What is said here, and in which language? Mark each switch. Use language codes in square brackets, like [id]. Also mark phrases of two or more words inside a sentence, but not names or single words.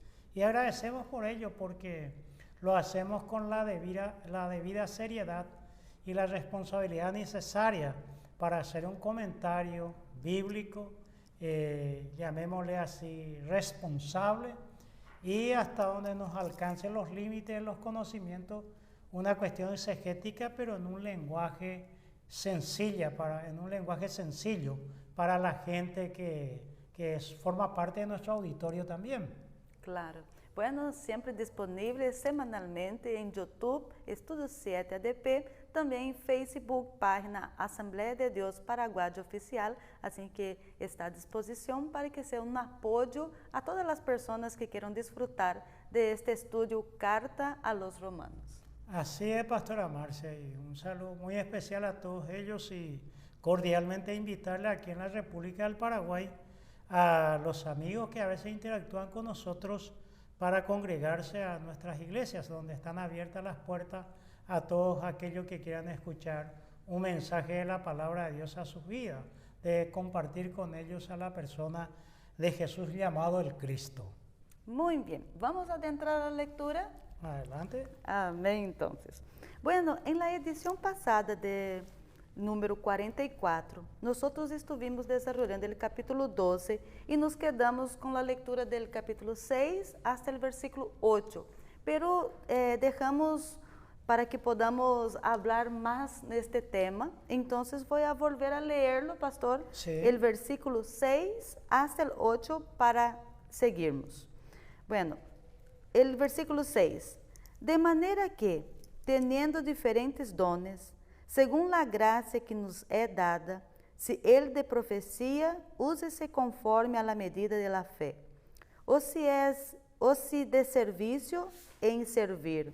[es] Y agradecemos por ello porque lo hacemos con la debida seriedad y la responsabilidad necesaria para hacer un comentario bíblico, llamémosle así, responsable, y hasta donde nos alcancen los límites de los conocimientos, una cuestión exegética, pero en un lenguaje sencillo para la gente que forma parte de nuestro auditorio también. Claro. Bueno, [pt] sempre disponível semanalmente em YouTube, Estudo 7 ADP, também em Facebook, página Assembleia de Deus Paraguai Oficial, assim que está à disposição para que seja um apoio a todas as pessoas que queiram desfrutar [es] de este estudio [pt] Carta a los Romanos. [es] Así es, Pastora Marcia, y un saludo muy especial a todos ellos y cordialmente invitarle aquí en la República del Paraguay a los amigos que a veces interactúan con nosotros para congregarse a nuestras iglesias, donde están abiertas las puertas a todos aquellos que quieran escuchar un mensaje de la palabra de Dios a sus vidas, de compartir con ellos a la persona de Jesús llamado el Cristo. Muy bien, vamos a adentrar a la lectura. Adelante. [pt] Amém, então. Bueno, em la edição passada de número 44, nós estivemos desenvolvendo o capítulo 12 e [es] nos quedamos [pt] com a leitura do capítulo 6 até o versículo 8. Pero deixamos para que podamos falar mais neste tema. Então, vou a volver a ler-lo, pastor, o versículo 6 até o 8 para seguirmos. [es] Bueno, el versículo 6. De manera que, teniendo diferentes dones, según la gracia que nos é dada, si el de profecía, úsese conforme a la medida de la fe. O si de servicio, en servir.